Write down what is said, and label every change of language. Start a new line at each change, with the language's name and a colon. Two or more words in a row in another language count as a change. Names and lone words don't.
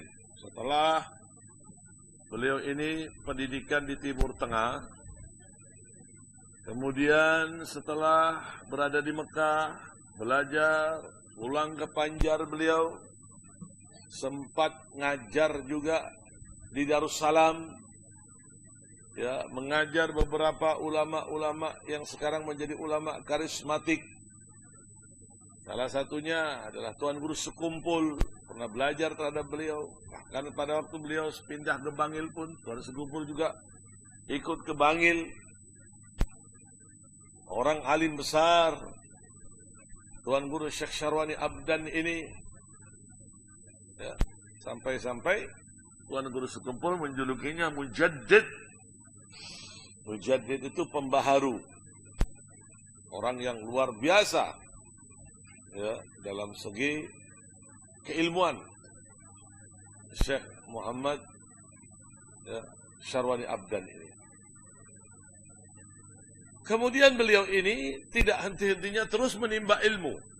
Indonesian: Setelah beliau ini pendidikan di Timur Tengah, kemudian setelah berada di Mekah, belajar, pulang ke Panjar beliau, sempat ngajar juga di Darussalam, ya, mengajar beberapa ulama-ulama yang sekarang menjadi ulama karismatik. Salah satunya adalah Tuan Guru Sekumpul, pernah belajar terhadap beliau. Bahkan pada waktu beliau pindah ke Bangil pun, Tuan Sekumpul juga ikut ke Bangil. Orang alim besar, Tuan Guru Syekh Syarwani Abdan ini. Ya, sampai-sampai Tuan Guru Sekumpul menjulukinya Mujaddid. Mujaddid itu pembaharu. Orang yang luar biasa. Ya, dalam segi keilmuan. Syekh Muhammad ya, Syarwani Abdan ini. Kemudian beliau ini tidak henti-hentinya terus menimba ilmu.